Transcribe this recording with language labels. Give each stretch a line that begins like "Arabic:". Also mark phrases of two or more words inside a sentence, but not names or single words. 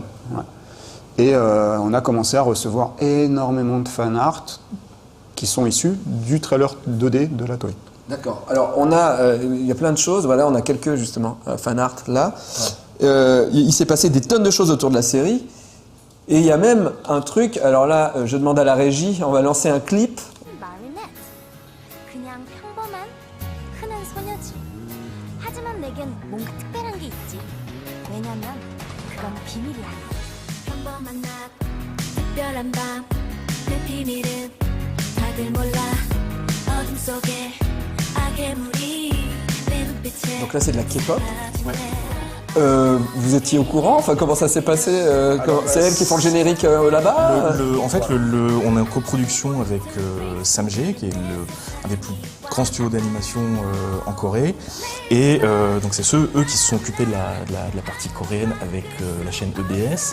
French: Et on a commencé à recevoir énormément de fan art qui sont issus du trailer 2D de la Toei. D'accord. Alors, il y a plein de choses. Voilà, on a quelques, justement, fan art là. Il s'est passé des tonnes de choses autour de la série. Et il y a même un truc, alors là, je demande à la régie, on va lancer un clip.
Korean: 마음이 넷. 그냥 평범한 흔한 소녀지. 하지만 내겐 뭔가 특별한 게 있지. 왜냐면 그건 비밀이야. 평범한 낮, 특별한 밤, 내 비밀은 다들 몰라. 어둠 속에 악의 물이 내 눈빛에.
French: Donc là, c'est de la K-pop. Vous étiez au courant ? Enfin, comment ça s'est passé ? C'est elles qui font le générique là-bas ? En fait, on est en coproduction avec Samg, qui est un des plus grands studios d'animation en Corée. Et donc c'est eux qui se sont occupés de la partie coréenne avec la chaîne EBS.